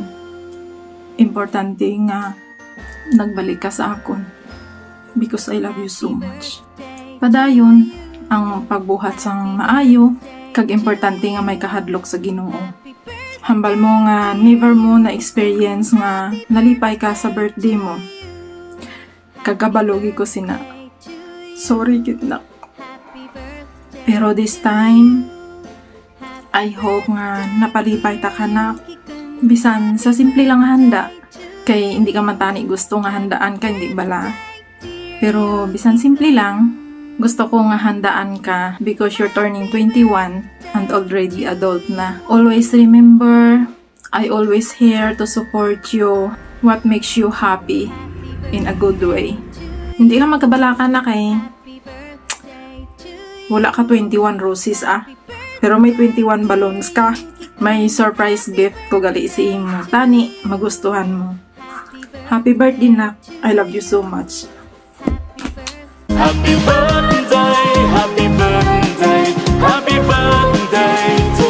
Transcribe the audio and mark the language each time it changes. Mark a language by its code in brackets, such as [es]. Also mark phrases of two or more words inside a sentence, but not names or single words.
[hil] Importante nga nagbalik ka sa akon because [en] I love you so much. [hil] Padayon ang pagbuhat sang maayo, kag importante nga may kahadlok sa Ginoo. Hambal mo nga never mo na experience nga nalipay ka sa birthday mo. Kagabalogi ko sina. Sorry gid na. Pero [en] this time, I hope [hil] nga napalipay ta ka na. Bisan sa simple lang handa. Kay hindi ka man tani gusto nga handaan ka, hindi bala. Pero bisan simple lang, gusto ko nga handaan ka [en] because you're turning 21 and already adult [hil] na. [en] Always remember, I always here to support you. What makes you happy in a good way. [hil] Hindi ka magkabala ka na kay wala ka 21 roses pero may 21 balloons ka. May surprise gift ko gali sa imo. Tani, magustuhan mo. [en] Happy birthday nak. I love you so much. Happy birthday, happy birthday, happy birthday